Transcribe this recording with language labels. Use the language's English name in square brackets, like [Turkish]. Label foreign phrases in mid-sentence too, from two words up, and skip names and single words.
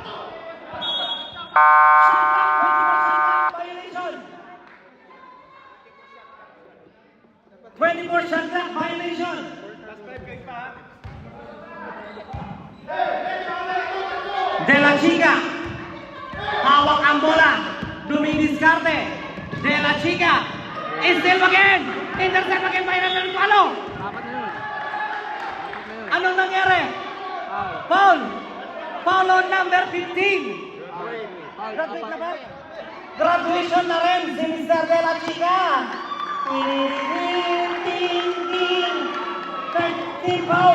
[English] Violation. 24 shot clock violation. De La Chica. [Filipino] Hawak ang bola. Dumidiscarte. De la Chica. [English] Still again. Intercept again by Randall Palo. [Filipino] Apat na yun. Anong nangyari? [English] Foul. Foul. Foul on number 15. Foul. [Filipino] Graduate na ba? Graduation na rin si Mr. De La Chica. [English] Ting. 13 foul.